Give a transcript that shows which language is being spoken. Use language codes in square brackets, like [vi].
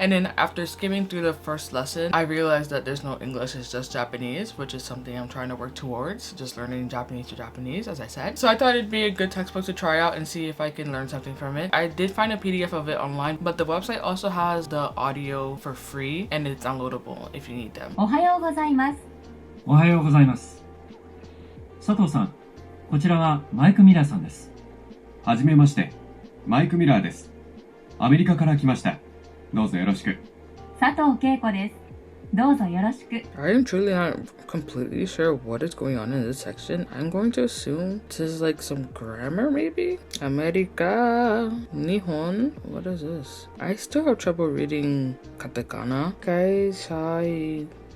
[en] And then after skimming through the first lesson, I realized that there's no English, it's just Japanese, which is something I'm trying to work towards, just learning Japanese to Japanese, as I said. So I thought it'd be a good textbook to try out and see if I can learn something from it. I did find a PDF of it online, but the website also has the audio for free and it's downloadable if you need them. [ja] おはようございます。おはようございます。佐藤さん、こちらはマイク・ミラーさんです。はじめまして、マイク・ミラーです。アメリカから来ました。どうぞよろしく。佐藤恵子です。どうぞよろしく。 [en] I am truly not completely sure what is going on in this section. I'm going to assume this is like some grammar maybe? America, Nihon, what is this? I still have trouble reading katakana. Kaishain.